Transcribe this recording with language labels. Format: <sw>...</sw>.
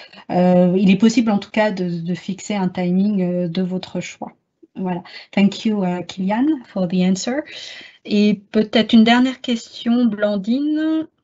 <fr>Il est possible en tout cas de fixer un timing de votre choix. Voilà.</fr> <en>Thank you, Kylian, for the answer.</en> <fr>Et peut-être une dernière question, Blandine.</fr>